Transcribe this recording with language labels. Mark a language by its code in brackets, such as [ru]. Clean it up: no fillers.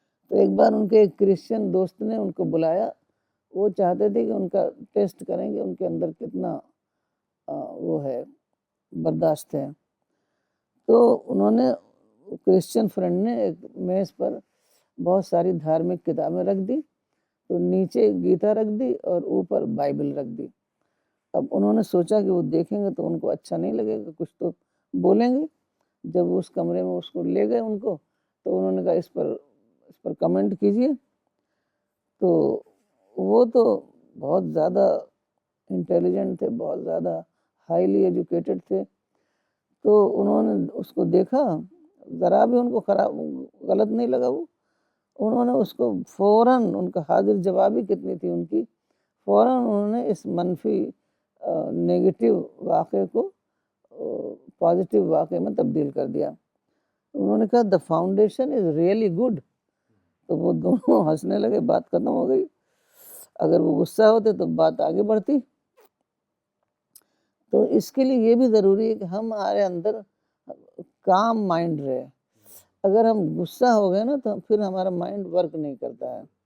[ur] تو ایک بار ان کے ایک کرسچن دوست نے ان کو بلایا. وہ چاہتے تھے کہ ان کا ٹیسٹ کریں کہ ان کے اندر کتنا وہ ہے، برداشت ہے. تو انہوں نے کرسچن فرینڈ نے ایک میز پر بہت ساری دھارمک کتابیں رکھ دی. تو نیچے گیتا رکھ دی اور اوپر بائبل رکھ دی. اب انہوں نے سوچا کہ وہ دیکھیں گے تو ان کو اچھا نہیں لگے گا، کچھ تو بولیں گے. جب وہ اس کمرے میں اس کو لے گئے ان کو، تو انہوں نے کہا اس پر کمنٹ کیجئے. تو وہ تو بہت زیادہ انٹیلیجنٹ تھے، بہت زیادہ ہائیلی ایجوکیٹڈ تھے. تو انہوں نے اس کو دیکھا، ذرا بھی ان کو غلط نہیں لگا. انہوں نے اس کو فوراً، ان کا حاضر جوابی کتنی تھی ان کی، فوراً انہوں نے اس منفی نیگیٹو واقعے کو پازیٹیو واقعے میں تبدیل کر دیا. [en] انہوں نے کہا the foundation is really good. [ur] تو وہ دونوں ہنسنے لگے، بات ختم ہو گئی. اگر وہ غصہ ہوتے تو بات آگے بڑھتی. تو اس کے لیے یہ بھی ضروری ہے کہ ہمارے اندر کام مائنڈ رہے. اگر ہم غصہ ہو گئے نا تو پھر ہمارا مائنڈ ورک نہیں کرتا ہے.